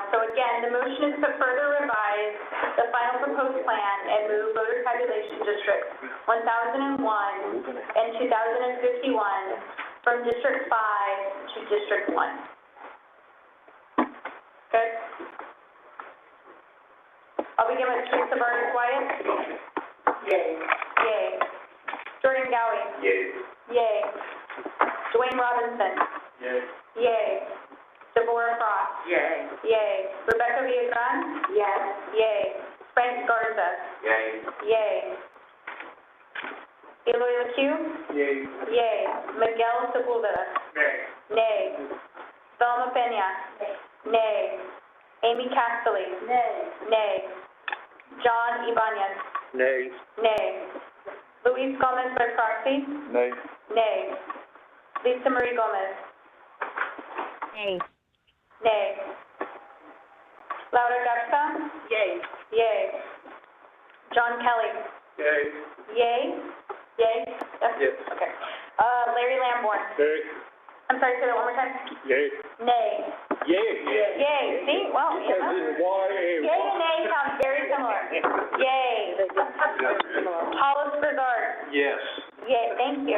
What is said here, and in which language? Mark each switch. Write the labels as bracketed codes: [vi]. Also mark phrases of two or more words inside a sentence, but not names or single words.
[en] So again, the motion is to further revise the final proposed plan and move voter tabulation districts 1001 and 2051 from District 5 to District 1. Good? I'll begin with Teresa Burns Wyatt. Yay. Yay. Jordan Gowie. Yay. Yay. Dwayne Robinson. Yay. Yay. Deborah Frost. Yay. Yay. Rebecca Villagran. Yes. Yay. Frank Garza. Yay. Yay. Eloy LeCue. Yay. Yay. Miguel Sepulveda. Nay. Nay. Thelma Peña. Nay. Amy Castelli. Nay. Nay. John Ibanez. Nay. Nay. Luis Gomez Bercarci. Nay. Nay. Lisa Marie Gomez. Nay. Nay. Laura Garza. Yay. Yay. John Kelly. Yay. Yay. Yay. Yes. Okay. Larry Lamborn. Yay. I'm sorry, say that one more time. Yay. Nay. Yay. Yay. See? Well, you know. Yay and nay sound very similar. Yay. Hollis Brizard. Yes. Yay. Thank you.